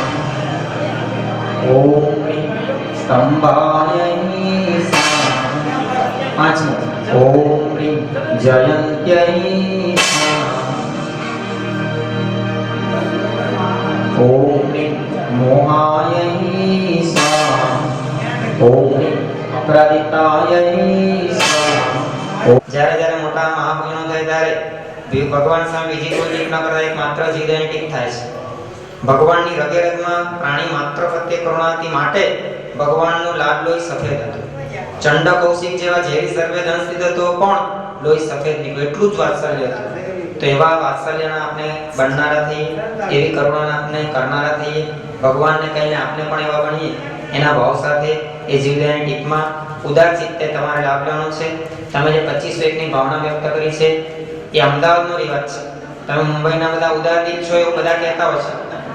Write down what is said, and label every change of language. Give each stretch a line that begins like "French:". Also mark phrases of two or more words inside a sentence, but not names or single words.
Sanskrit: ओम ह्रीं स्तंभाय स्वाहा ओम ह्रीं जयन्त्यै ओम ह्रीं मोहाय स्वाहा ओम ह्रीं अपराजिताय स्वाहा
Gujarati: જ્યારે જ્યારે મોટા મહાપુરુષો થાય ત્યારે ભગવાન સામે બીજી કોઈ ટીક ન કરતા એક માત્ર જીવની ટીક થાય છે ભગવાનની રગે રગમાં પ્રાણી માત્ર પ્રત્યે કરુણાથી માટે ભગવાનનો લાડ લોહી સફેદ હતું ચંડ કૌશિક જેવા ઝેરી સર્વેદંશિત હતો પણ લોહી સફેદ નીકળ્યું એટલું જ વાત્સલ્ય હતું તો એવા વાત્સલ્યના આપણે બનનારા થઈએ એવી કરુણાના આપણે કરનારા થઈએ ભગવાનને કહીને આપણે પણ એવા બનીએ એના ભાવ સાથે એ જીવદયાની ટીકમાં ઉદાર ચિત્તે તમારે લાભ લેવાનો છે તમે જે 25 ની ભાવના વ્યક્ત કરી છે એ અમદાવાદનો રિવાજ છે તમે મુંબઈના બધા ઉદાર દિલ છો એવું બધા કહેતા હોય છે